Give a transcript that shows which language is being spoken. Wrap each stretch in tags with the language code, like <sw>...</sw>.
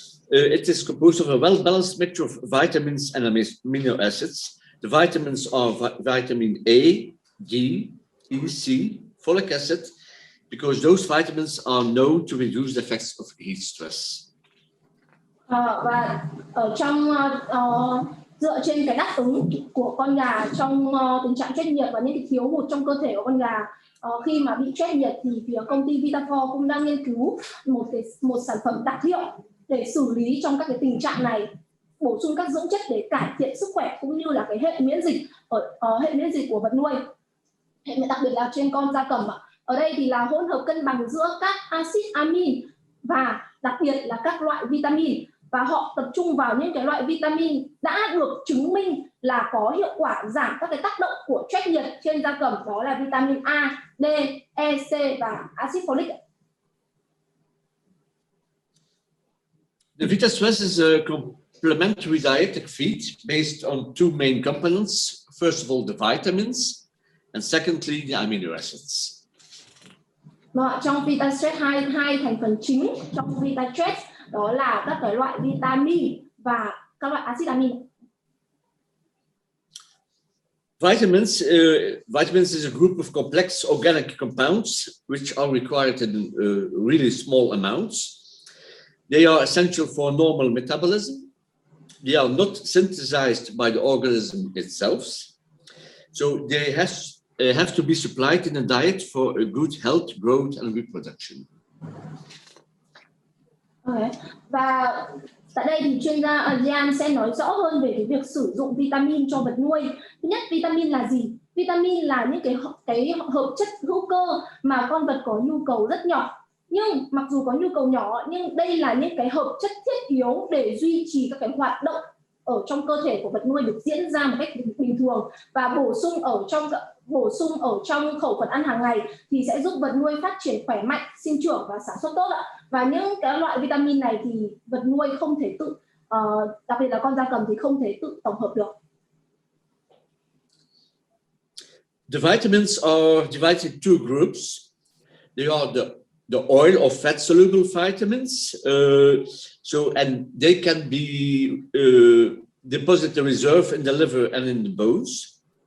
<en>It is composed of a well-balanced mixture of vitamins and amino acids. The vitamins are vitamin A, D, E, C, folic acid, because those vitamins are known to reduce the effects of heat stress.</en> <vi>Và ở trong dựa trên cái đáp ứng của con gà trong tình trạng stress nhiệt và những cái thiếu hụt trong cơ thể của con gà khi mà bị stress nhiệt, thì phía công ty Vitafor cũng đang nghiên cứu một sản phẩm đặc hiệu để xử lý trong các cái tình trạng này, bổ sung các dưỡng chất để cải thiện sức khỏe cũng như là cái hệ miễn dịch hệ miễn dịch của vật nuôi, đặc biệt là trên con gia cầm. Ở đây thì là hỗn hợp cân bằng giữa các axit amin và đặc biệt là các loại vitamin, và họ tập trung vào những cái loại vitamin đã được chứng minh là có hiệu quả giảm các cái tác động của stress nhiệt trên gia cầm, đó là vitamin A, D, E, C và axit folic.</vi> <en>The Vita Stress is a complementary dietetic feed based on two main components. First of all, the vitamins, and secondly, the amino acids.</en> <vi>Trong Vita Stress hai thành phần chính trong Vita Stress đó là các cái loại vitamin và các loại axit amin.</vi> <en>Vitamins is a group of complex organic compounds which are required in really small amounts. They are essential for normal metabolism. They are not synthesized by the organism itself, so they have to be supplied in a diet for a good health, growth and reproduction. Okay.</en> <vi>Và tại đây thì chuyên gia Gian sẽ nói rõ hơn về cái việc sử dụng vitamin cho vật nuôi. Thứ nhất, vitamin là gì? Vitamin là những cái hợp chất hữu cơ mà con vật có nhu cầu rất nhỏ. Nhưng mặc dù có nhu cầu nhỏ, nhưng đây là những cái hợp chất thiết yếu để duy trì các cái hoạt động ở trong cơ thể của vật nuôi được diễn ra một cách bình thường, và bổ sung ở trong khẩu phần ăn hàng ngày thì sẽ giúp vật nuôi phát triển khỏe mạnh, sinh trưởng và sản xuất tốt ạ. Và những cái loại vitamin này thì vật nuôi không thể tự, đặc biệt là con gia cầm thì không thể tự tổng hợp được.</vi> <en>The vitamins are divided in two groups. They are the oil or fat soluble vitamins, and they can be deposited reserve in the liver and in the bones.</en>